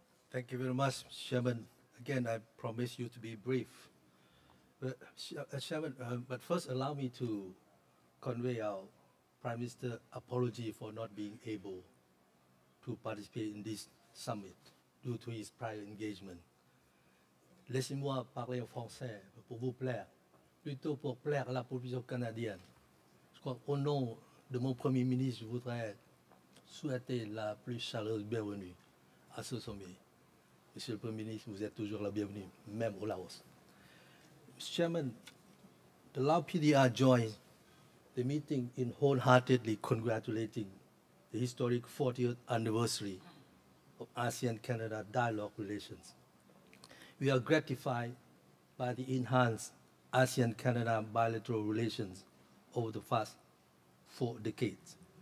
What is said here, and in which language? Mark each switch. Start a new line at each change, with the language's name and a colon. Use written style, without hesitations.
English: Thank you very much, Chairman. Again, I promise you to be brief. But, Chairman, but first allow me to convey our Prime Minister's apology for not being able to participate in this summit due to his prior engagement.
French: Laissez-moi parler en français pour vous plaire, plutôt pour plaire à la population canadienne. Je crois qu'au nom de mon Premier ministre, je voudrais souhaiter la plus chaleureuse bienvenue à ce sommet. Monsieur le Premier ministre, vous êtes toujours la bienvenue, même au Laos.
English: Mr. Chairman, the Lao PDR joined the meeting in wholeheartedly congratulating the historic 40th anniversary of ASEAN-Canada dialogue relations. We are gratified by the enhanced ASEAN-Canada bilateral relations over the past 4 decades.